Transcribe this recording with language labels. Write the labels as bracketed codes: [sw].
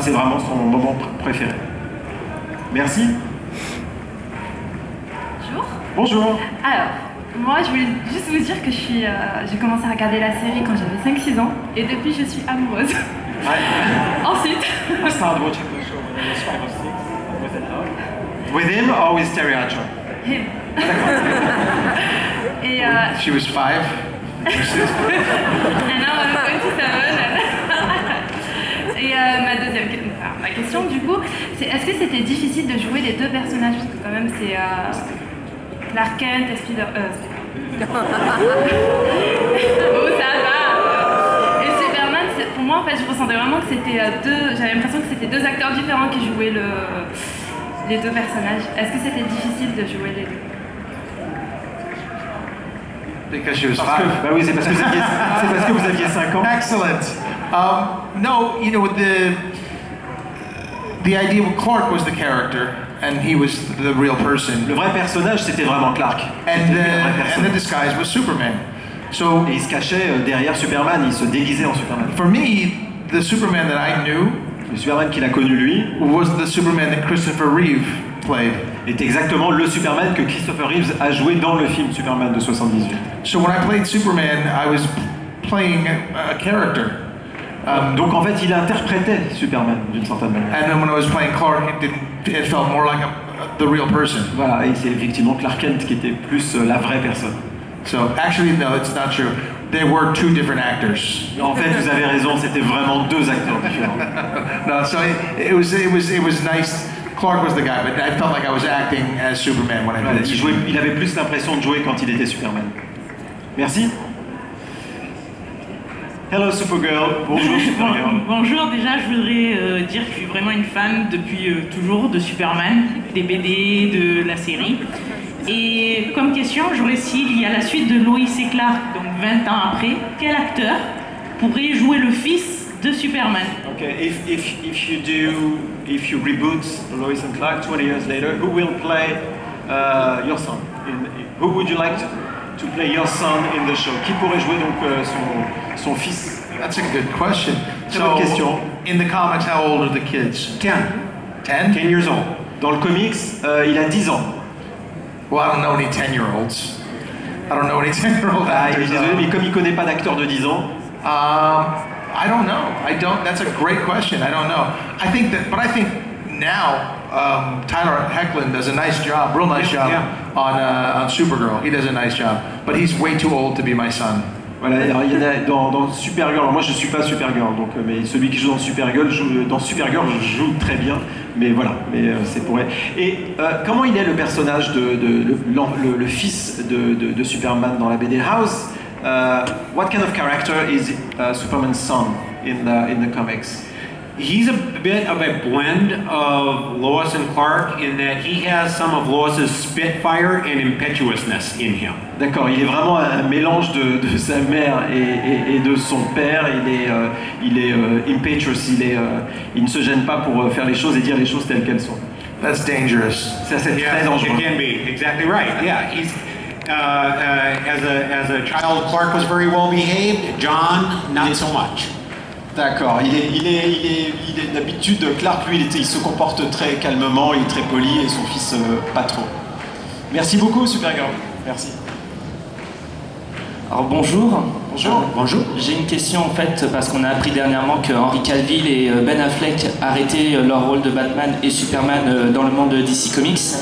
[fr] C'est vraiment son moment préféré. Merci. Bonjour. Bonjour. Alors, moi je voulais juste vous dire que j'ai commencé à regarder la série quand j'avais 5-6 ans et depuis je suis amoureuse. Ensuite. [en] I started watching the show when I was 5 or 6. Was it her? With him or with Terry Hatcher? Him. [fr] Et [en] She was 5. and now I'm 27. [fr] Et ma question du coup, c'est est-ce que c'était difficile de jouer les deux personnages parce que quand même c'est Clark Kent et oh ça va. Et Superman, pour moi en fait je ressentais vraiment que c'était j'avais l'impression que c'était deux acteurs différents qui jouaient les deux personnages. Est-ce que c'était difficile de jouer les deux? [en] Because she was [fr] Parce que, [en] 5. [fr] bah oui, c'est parce que vous aviez 5 ans. [en] Excellent. No, you know, the idea with Clark was the character, and he was the real person. [fr] Le vrai personnage, c'était vraiment Clark. [en] And the disguise was Superman. So [fr] Et il se cachait derrière Superman, il se déguisait en Superman. [en] for me, the Superman that I knew [fr] Le Superman qu'il a connu lui [en] was the Superman that Christopher Reeve played. [fr] est exactement le Superman que Christopher Reeves a joué dans le film Superman de 78. [en] So when I played Superman, I was playing a character. [fr] Donc en fait, il interprétait Superman d'une certaine manière. [en] And then when I was playing Clark, it felt more like the real person. [fr] Voilà, et c'est effectivement Clark Kent qui était plus la vraie personne. [en] So actually, no, it's not true. There were two different actors. [fr] En fait, vous avez raison, c'était vraiment deux acteurs différents. [en] No, so it was nice. Clark was the guy, but I felt like I was acting as Superman when I [fr] Voilà, [en] did it. [fr] il avait plus l'impression de jouer quand il était Superman. Merci. [en] Hello Supergirl. Bonjour Supergirl. [fr] Bonjour, déjà je voudrais dire que je suis vraiment une fan depuis toujours de Superman, des BD, de la série. Et comme question, j'aurais s'il y a la suite de Lois et Clark, donc 20 ans après, quel acteur pourrait jouer le fils de Superman? [en] Okay, if you reboot Lois and Clark 20 years later, who will play your son? Who would you like to play your son in the show? [fr] Qui pourrait jouer donc son fils? [en] That's a good question. [fr] Très bonne question. [en] In the comics, how old are the kids? 10. 10? 10 years old. [fr] Dans le comics, il a 10 ans. [en] Well, I don't know any 10-year-olds. I don't know any 10-year-old [fr] Ah, il est [en] actors. [fr] désolé, mais comme il connaît pas d'acteur de 10 ans, [en] I don't know. That's a great question. I don't know. I think now Tyler Hoechlin does a nice job, real nice job on Supergirl. He does a nice job, but he's way too old to be my son. [fr] voilà, alors, il y en a dans Supergirl. Alors moi je suis pas Supergirl, donc mais celui qui joue dans Supergirl joue très bien, mais voilà, c'est pour elle. Et comment il est le personnage le fils de Superman dans la BD House? [en] What kind of character is Superman's son in the comics? He's a bit of a blend of Lois and Clark in that he has some of Lois's spitfire and impetuousness in him. [fr] D'accord, il est vraiment un mélange de sa mère et de son père. Il est impetuous, il ne se gêne pas pour faire les choses et dire les choses telles qu'elles sont. [en] That's dangerous. [fr] Ça, c'est très [en] Yeah, [fr] dangereux. [en] it can be exactly right. Yeah, he's as a child, Clark was very well behaved. John, not so much. [fr] D'accord, il est d'habitude, Clark lui il se comporte très calmement, il est très poli et son fils pas trop. Merci beaucoup Supergirl, merci. Alors bonjour. Bonjour. J'ai une question en fait parce qu'on a appris dernièrement que Henry Cavill et Ben Affleck arrêtaient leur rôle de Batman et Superman dans le monde de DC Comics.